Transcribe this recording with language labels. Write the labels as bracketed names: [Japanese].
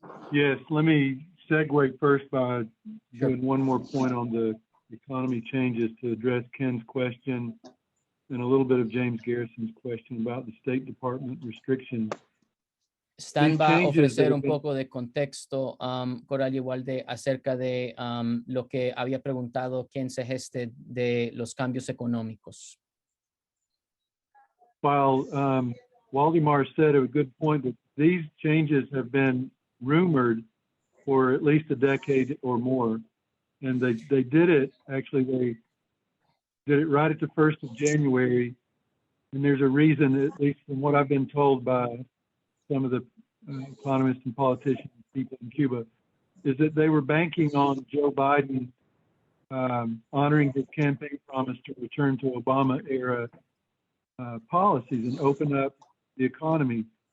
[English] Yes, let me segue first by doing one more point on the economy changes to address Ken's question and a little bit of James Garrison's question about the State Department restrictions. [Spanish] Stan va a ofrecer un poco de contexto, Coralia y Walde, acerca de lo que había preguntado Ken Segeste de los cambios económicos. [English] While Waldemar said a good point that these changes have been rumored for at least a decade or more, and they did it, actually they did it right at the 1st of January, and there's a reason, at least from what I've been told by some of the economists and politicians and people in Cuba, is that they were banking on Joe Biden honoring his campaign promise to return to Obama-era policies and open up the economy.